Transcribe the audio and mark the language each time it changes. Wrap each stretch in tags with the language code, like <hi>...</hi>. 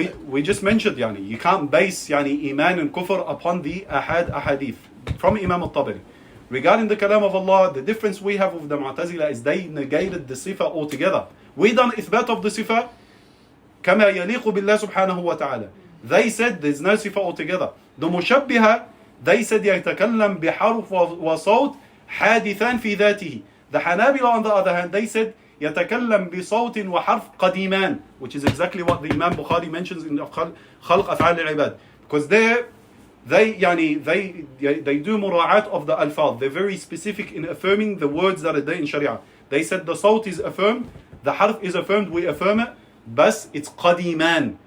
<en>We just mentioned, you can't base iman and kufr upon the ahadith from Imam al-Tabari. Regarding the kalam of Allah, the difference we have with the Mu'tazila is they negated the sifa altogether. We done ithbat of the sifa</en> <ar>كما يليق بالله سبحانه وتعالى.</ar> <en>They said there's no sifa altogether. The mushabbiha, they said</en> <ar>يتكلم بحرف وصوت حادثان في ذاته.</ar> <en>The Hanabila, on the other hand, they said</en> <ar>يتكلم بصوت وحرف قديمان,</ar> <en>which is exactly what the Imam Bukhari mentions in خلق أفعال العباد. Because they do mura'at of the alfaz. They're very specific in affirming the words that are there in Sharia. They said the sawt is affirmed, the harf is affirmed, we affirm it, but it's qadiman.</en>